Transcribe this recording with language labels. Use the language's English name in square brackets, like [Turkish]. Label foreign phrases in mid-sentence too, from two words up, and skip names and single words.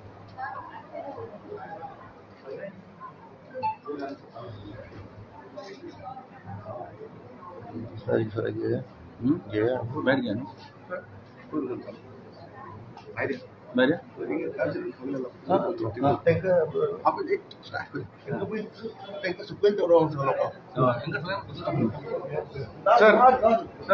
[Hindi] सही सही ये बैठ गया ना बैठ [Malay] apa ini tengah sukuan orang sama [Hindi] सर सर